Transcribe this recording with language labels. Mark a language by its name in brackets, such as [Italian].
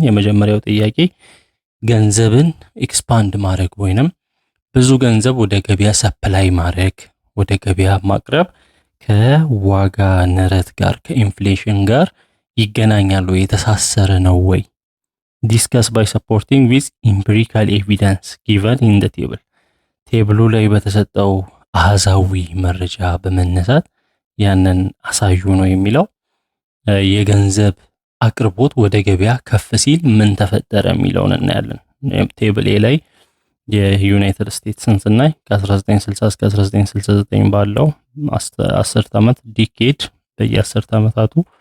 [Amharic] የመጀመሪያው ጥያቄ ገንዘብን ኤክስፓንድ ማድረግ ወይንም ብዙ ገንዘብ ወደ ገበያ ሰፕላይ ማድረግ ወደ ገበያ ማቅረብ ከዋጋ ንረት ጋር ከኢንፍሌሽን ጋር ይገናኛሉ፣ የተሳሰረ ነው ወይ? [English] discuss by supporting with empirical evidence given in the table. [Amharic] ቴብሉ ላይ በተሰጠው አሃዛዊ መረጃ በመነሳት ያንን አሳዩ ነው የሚለው። የገንዘብ አቅርቦት ወደ ገበያ ከፍ ሲል ምን ተፈጠረ የሚለውን እናያለን። ቴብል ኤ ላይ የዩናይትድ ስቴትስን ስናይ ከ1960 እስከ 1969 ባለው 10 ዓመት ዲኬድ በየ10 ዓመታቱ